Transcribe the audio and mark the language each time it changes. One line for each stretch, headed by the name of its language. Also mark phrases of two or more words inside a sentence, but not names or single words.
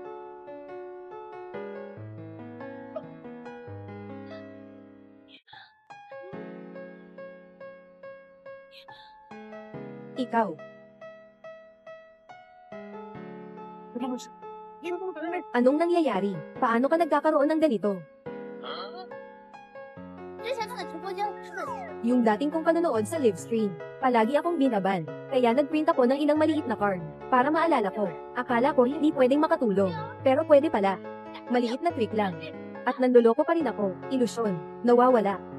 Filipino: Ikaw. Anong nangyayari? Paano ka nagkakaroon ng ganito?
Chinese: 之前看的直播间是
Filipino: Yung dating kong panonood sa
English: live stream.
Filipino: Palagi akong binaban, kaya nagprint ako ng ilang maliit na card, para maalala ko. Akala ko hindi pwedeng makatulong, pero pwede pala. Maliit na trick lang. At nanduloko pa rin ako, ilusyon, nawawala.